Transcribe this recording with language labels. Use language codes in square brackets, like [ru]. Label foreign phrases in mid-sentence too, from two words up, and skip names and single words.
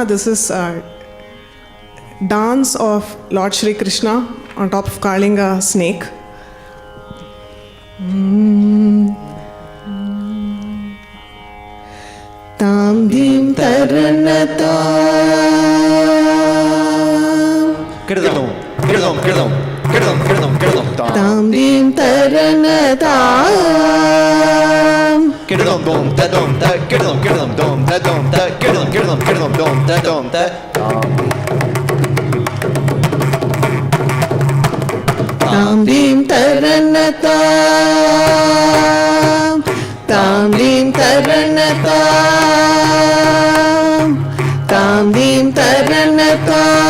[en] This is dance of Lord Shri Krishna on top of Kalinga snake. Tam dim taranata. [pt] Perdão. Tam dim taranata. Kirdom dom da dom da kirdom dom da dom da kirdom dom da dom da Tam dim taranata. Tam dim taranata. Tam dim taranata.